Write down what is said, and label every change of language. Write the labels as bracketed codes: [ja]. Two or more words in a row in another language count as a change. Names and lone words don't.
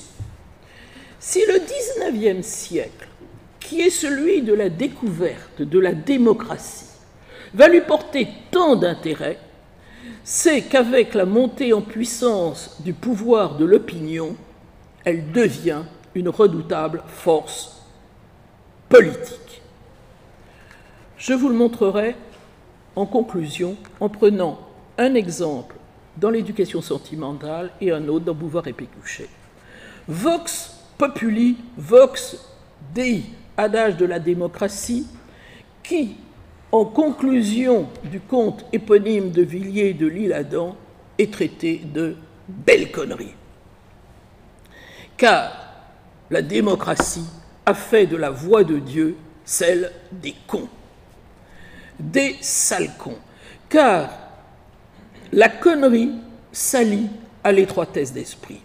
[fr] Si le XIXe siècle, qui est celui de la découverte de la démocratie, va lui porter tant d'intérêt, c'est qu'avec la montée en puissance du pouvoir de l'opinion, elle devient une redoutable force politique. Je vous le montrerai en conclusion en prenant un exemple dans l'éducation sentimentale et un autre dans Beauvoir et Pécuchet. [la] Vox populi, vox dei, [fr] adage de la démocratie, qui, en conclusion du conte éponyme de Villiers de l'Isle-Adam, est traité de belle connerie. Car la démocratie a fait de la voix de Dieu celle des cons, des sales cons, car la connerie s'allie à l'étroitesse d'esprit.